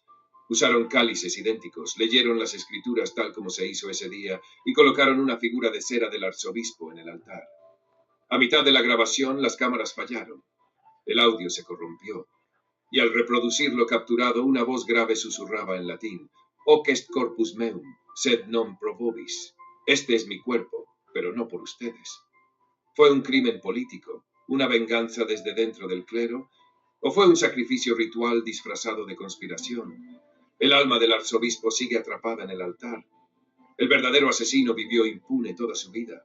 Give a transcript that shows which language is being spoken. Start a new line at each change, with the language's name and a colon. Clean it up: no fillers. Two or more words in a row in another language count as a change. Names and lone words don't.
Spanish: Usaron cálices idénticos, leyeron las escrituras tal como se hizo ese día y colocaron una figura de cera del arzobispo en el altar. A mitad de la grabación, las cámaras fallaron. El audio se corrompió y al reproducir lo capturado, una voz grave susurraba en latín:
Latin: Hoc est corpus meum, sed non pro vobis.
Spanish: Este es mi cuerpo, pero no por ustedes. ¿Fue un crimen político, una venganza desde dentro del clero, o fue un sacrificio ritual disfrazado de conspiración? El alma del arzobispo sigue atrapada en el altar. El verdadero asesino vivió impune toda su vida.